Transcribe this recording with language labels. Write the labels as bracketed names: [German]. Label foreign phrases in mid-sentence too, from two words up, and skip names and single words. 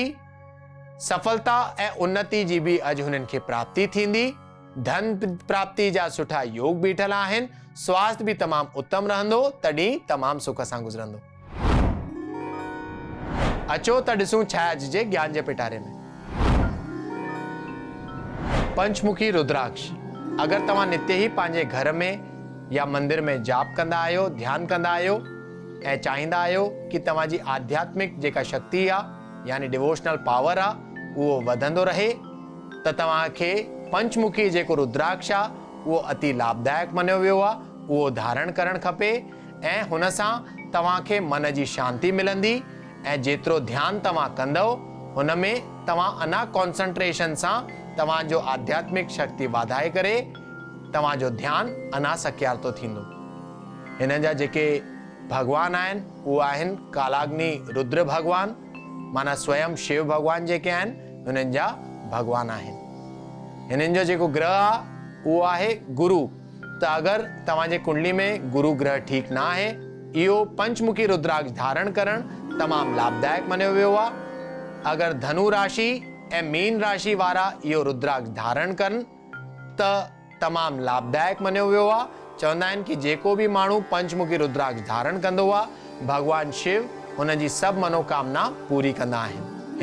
[Sindhi] सफलता ऐं उन्नति जी बि अॼु हुननि खे प्राप्ति थींदी। धन प्राप्ति जा सुठा योग बीठल आहिनि। स्वास्थ्य बि तमामु उत्तम रहंदो, तॾहिं तमामु सुख सां गुज़रंदो। अचो त ॾिसूं छा आहे अॼु जे ज्ञान जे पिटारे में। पंचमुखी रुद्राक्ष। अगर तव्हां नित्य ही पंहिंजे घर में या मंदिर में जाप कंदा आहियो, ध्यान कंदा आहियो ऐं चाहींदा आहियो कि तव्हांजी आध्यात्मिक जेका शक्ति आहे यानी [English] devotional power [Sindhi] आहे उहो वधंदो रहे, त तव्हांखे पंचमुखी जेको रुद्राक्ष आहे उहो अति लाभदायक मञियो वियो आहे, उहो धारण करणु खपे ऐं हुन सां तव्हांखे मन जी शांती मिलंदी ऐं जेतिरो ध्यानु तव्हां कंदव हुन में तव्हां अञा कॉन्संट्रेशन सां तव्हांजो आध्यात्मिक शक्ति वधाए करे तव्हांजो ध्यानु अञा सकियारतो थींदो। हिन जा जेके भगवान आहिनि उहे आहिनि कालाग्नि रुद्र भगवान, माना स्वयं शिव भगवान जेके आहिनि हुननि जा भगवान आहिनि। हिननि जो जेको ग्रह आहे उहो आहे गुरु। त अगरि तव्हांजे कुंडली में गुरु ग्रह ठीक ना आहे, इहो पंचमुखी रुद्राक्ष धारण करणु तमामु लाभदायक मञियो वियो आहे। अगरि धनु राशि ऐं मीन राशि वारा इहो रुद्राक्ष धारण कनि त तमामु लाभदायक मञियो वियो आहे। चवंदा आहिनि कि जेको बि माण्हू पंचमुखी रुद्राक्ष धारण कंदो आहे भगवान शिव हुन जी सभु मनोकामना पूरी कंदा आहिनि।